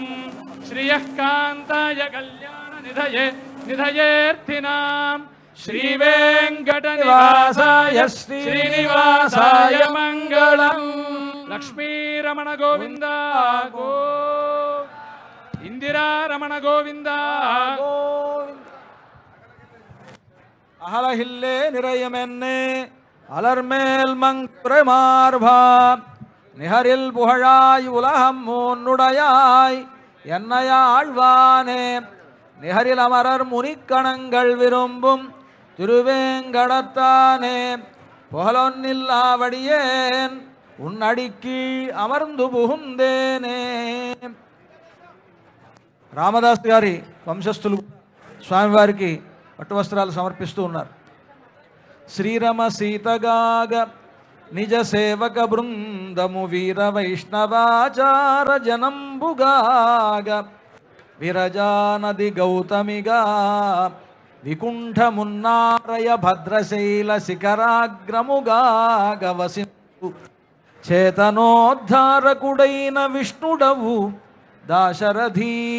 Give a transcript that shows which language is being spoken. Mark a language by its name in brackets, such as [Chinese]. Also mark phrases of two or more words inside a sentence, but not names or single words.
[Sanskrit] శ్రియః కాంతాయ కళ్యాణ నిధయేర్థినాం శ్రీవేంకట నివాసాయ శ్రీనివాసాయ మంగళం. లక్ష్మీరమణ గోవింద గో, ఇందిరారమణ గోవింద గో. [Tamil] அகலகில்லே நிறையமென்னே அலர்மேல் மங்குரமார்பா நிகரில் புகழாய் உலகம் மூன்னுடையாய் என்னையாழ்வானே நிகரில் அமரர் முனிக்கணங்கள் விரும்பும் திருவேங்கடத்தானே புகழொன்னில்லாவடியேன் உன்னடிக்கு అమర్ందు புகுந்தேனே. [Telugu] రామదాస్ గారి వంశస్థులు స్వామివారికి పట్టు వస్త్రాలు సమర్పిస్తూ ఉన్నారు. శ్రీరమ సీతగాగ నిజ సేవక బృందము వీర వైష్ణవాచార జనంబుగాగ విరజానది గౌతమిగా వికుంఠమున్నారయ భద్రశైల శిఖరాగ్రముగాగ వసింతు చేతనోద్ధారకుడైన విష్ణుడవు దాశరథీ